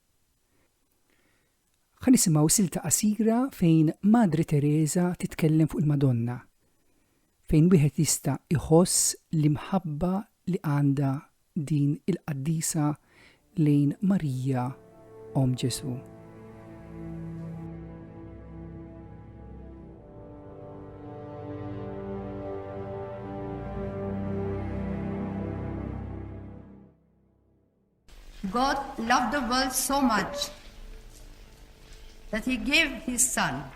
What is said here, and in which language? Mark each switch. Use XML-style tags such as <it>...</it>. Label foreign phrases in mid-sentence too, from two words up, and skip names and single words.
<mt>Ħanisimgħu silta qasira fejn Madre Teresa titkellem fuq il-Madonna, fejn wieħed jista' iħoss l-imħabba li għandha din il-qaddisa lejn Marija Ġesu.</mt> <en>God loved the world so much that he gave his son.</en>